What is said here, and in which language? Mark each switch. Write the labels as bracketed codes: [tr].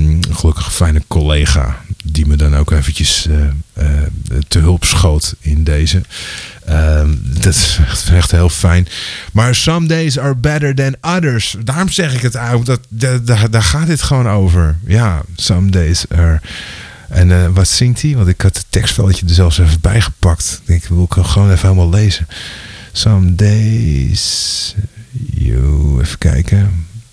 [nl] Gelukkig een fijne collega die me dan ook eventjes te hulp schoot in deze. Dat is echt heel fijn. [en] Maar some days are better than others. [nl] Daarom zeg ik het eigenlijk. Daar gaat dit gewoon over. Ja, [en] some days are... [nl] En wat zingt hij? Want ik had het tekstveldje er zelfs even bij gepakt. Ik denk, wil ik gewoon even helemaal lezen. [en] Some days... [nl] even kijken.